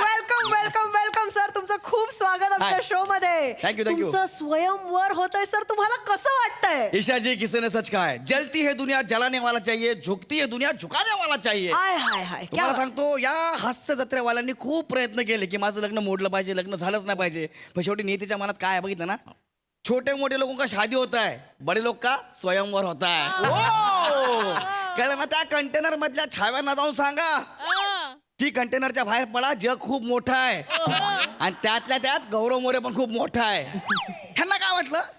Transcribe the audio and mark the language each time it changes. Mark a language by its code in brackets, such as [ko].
[mr] Welcome welcome welcome sir, तुमचं खूप स्वागत आमच्या [en] Hi. [mr] शो मध्ये. [en] Thank you, thank you. [mr] तुमचं स्वयंवर होतंय सर, तुम्हाला कसं वाटतंय? [hi] ईशा जी, किसी ने सच कहा है, जलती है दुनिया जलाने वाला चाहिए, झुकती है दुनिया झुकाने वाला चाहिए. हाय हाय हाय, क्या [mr] तुम्हाला [hi] बात. [mr] सांगतो, या हास्य जत्रेवाल्यांनी खूप प्रयत्न केले की माझं लग्न मोडलं पाहिजे, लग्न झालंच नाही पाहिजे. पण शेवटी नियतीच्या मनात काय आहे बघितलं ना, [hi] छोटे मोठे लोगों का शादी होता है, बड़े लोग का स्वयंवर होता है. [mr] कळलं ना? त्या कंटेनर मधल्या छाव्यांना जाऊन सांगा ती कंटेनरच्या बाहेर पडा, जग खूप मोठं आहे आणि त्यातल्या त्यात गौरव मोरे पण खूप मोठा आहे. ह्यांना काय वाटलं,